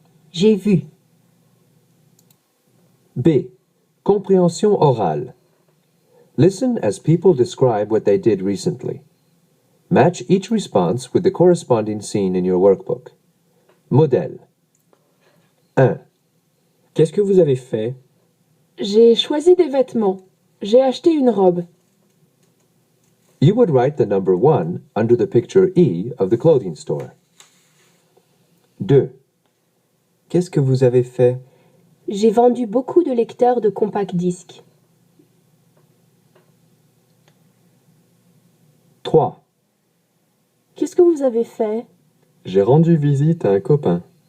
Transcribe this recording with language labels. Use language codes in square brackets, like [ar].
[fr] J'ai vu. B. Compréhension orale. [en] Listen as people describe what they did recently. Match each response with the corresponding scene in your workbook. [fr] Modèle. 1. Qu'est-ce que vous avez fait? J'ai choisi des vêtements. J'ai acheté une robe. [en] You would write the number 1 under the picture E of the clothing store. [fr] 2. Qu'est-ce que vous avez fait? J'ai vendu beaucoup de lecteurs de compact disques. 3. Qu'est-ce que vous avez fait? J'ai rendu visite à un copain.